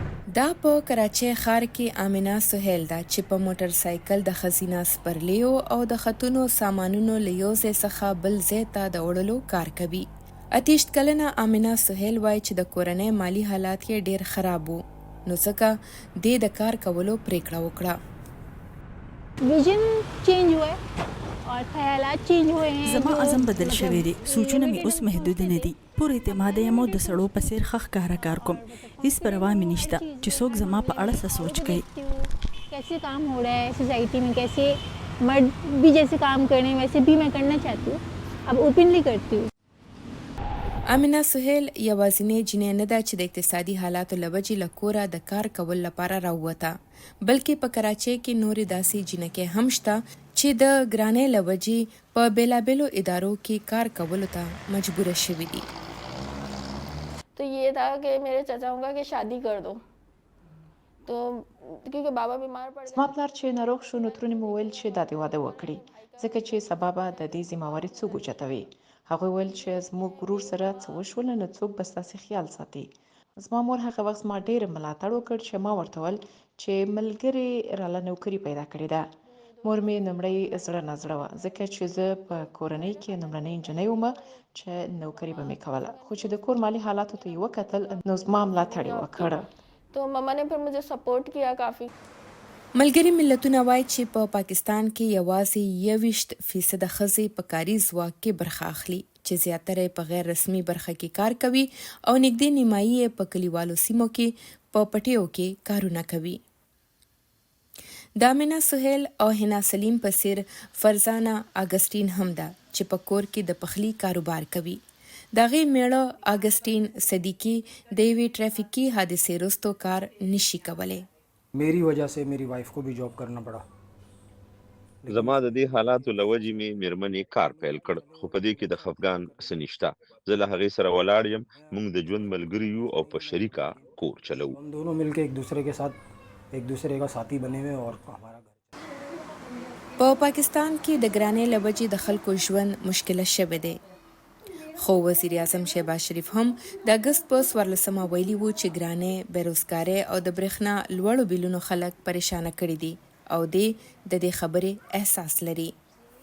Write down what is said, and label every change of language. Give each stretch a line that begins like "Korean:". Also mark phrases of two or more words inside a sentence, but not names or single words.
Pashto: دا په کراچۍ ښار کې آمنه سهیل ده چې په موټر سایکل د ښځینه سپرلیو او د خطونو سامانونو له یو ځای څخه بل ځای ته د وړلو کار کوي. 28 کلنه آمنه سهیل وایي چې د کورنۍ مالی حالات یې ډیر خراب وو، نو ځکه دې د کار کولو پریکړه وکړه.
English: vision change
Urdu: ہوا ہے اور خیالات چینج ہوئے ہیں.
Pashto: زما عزم بدل شوی دی. سوچونه مې اوس محدود نه دي. پور اعتماد یم او د سړو په څیر ښه ښکاره کار کوم. هیڅ پروا مې نشته چې څوک زما په اړه څه سوچ کوي.
Urdu: کیسے کام ہو رہا ہے سوسائٹی میں، کیسے مرد بھی جیسے کام کر رہے ہیں ویسے بھی میں کرنا چاہتی ہوں. اب اوپنلی کرتی ہوں.
Pashto: آمنه سهیل یوازینۍ جنۍ نه ده چې د اقتصادي حالاتو له وجې له کوره د کار کول لپاره راووته، بلکې په کراچۍ کې نورې داسې جنکۍ هم شته چې د ګرانۍ له وجې په بیلابیلو ادارو کې کار کولو ته مجبوره شوي دي.
Urdu: تو یہ تھا کہ میرے چچاؤں کا کہ شادی کر دو، تو کیونکہ بابا بیمار پڑ گئے.
Pashto: زما پلار چې ناروغ شو نو ترونې مې ویل چې دا دې واده وکړي ځکه چې سبا به د دې ذمهواري څوک اوچتوي. هغوی ویل چې زموږ ورور سره څه وشول نو څوک به ستاسې خیال ساتي. زما مور هغه وخت زما ډېر ملاتړ وکړ چې ما ورته ویل چې ملګرې راله نوکري پیدا کړې ده. مور مې لومړی زړه نازړه وه ځکه چې زه په کورنۍ کې لومړنۍ نجلۍ ومه چې نوکري به مې کوله، خو چې د کور مالي حالاتو ته یې وکتل نو زما ملاتړ یې وکړ.
Urdu: تو ممّا نے پھر مجھے سپورٹ کیا کافی.
Pashto: ملګري ملتونه وایي چې په پاکستان کې یوازې 21% ښځې په کاري ځواک کې برخه اخلي، چې زیاتره په غیر رسمي برخه کې کار کوي او نږدې نیمایي یې په کلیوالو سیمو کې په پټیو کې کارونه کوي. د آمنه سهیل او حنا سلیم په څیر فرزانه اګسټین هم ده چې په کور کې د پخلي کاروبار کوي. د هغې میړه اګسټین صدیقي د یوې ټرافیکي حادثې وروسته کار نشي کولی.
Urdu: میری وجہ سے میری وائف کو بھی جاب کرنا پڑا.
Pashto: زما د دې حالاتو له وجې مې میرمنې کار پیل کړ، خو په دې کې د خفګان څه نشته. زه له هغې سره ولاړ یم، موږ د ژوند ملګري یو او په شریکه کور چلو.
Urdu: ہم دونوں مل کے ایک دوسرے کے ساتھ ایک دوسرے کا ساتھی بنے ہوئے اور ہمارا گھر.
Pashto: په پاکستان کې د ګرانۍ له وجې د خلکو ژوند مشکله شوی دی، خو وزیر اعظم شهباز شریف هم د اګست په 14 ویلي وو چې ګرانۍ، بیروزګارۍ او د برېښنا لوړو بیلونو خلک پریشانه کړي دي او د دې خبرې احساس لري.